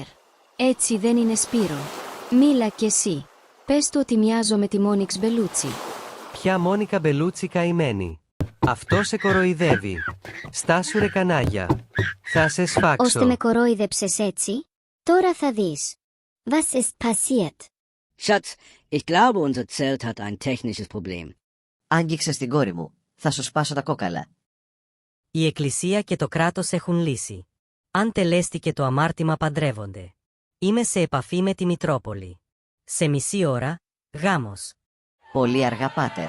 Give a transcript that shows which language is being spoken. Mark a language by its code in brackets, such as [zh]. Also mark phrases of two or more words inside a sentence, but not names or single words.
[el] Έτσι δεν είναι, Σπύρο. Μίλα κι εσύ. Πες του ότι μοιάζω με τη Μόνιξ Μπελούτσι. Ποια Μόνικα Μπελούτσι καημένη. Αυτό σε κοροϊδεύει. Στάσου ρε κανάγια. Θα σε σφάξω. Ώστε με κορόιδεψες έτσι. Τώρα θα δεις. [de] Was ist passiert? Schatz, ich glaube unser Zelt hat ein technisches Problem. [el] Άγγιξες την κόρη μου. Θα σου σπάσω τα κόκαλα. Η Εκκλησία και το κράτος έχουν λύσει. Αν τελέστηκε το αμάρτημα παντρεύονται. Είμαι σε επαφή με τη Μητρόπολη. Σε μισή ώρα, γάμος. Πολύ αργά, πάτερ.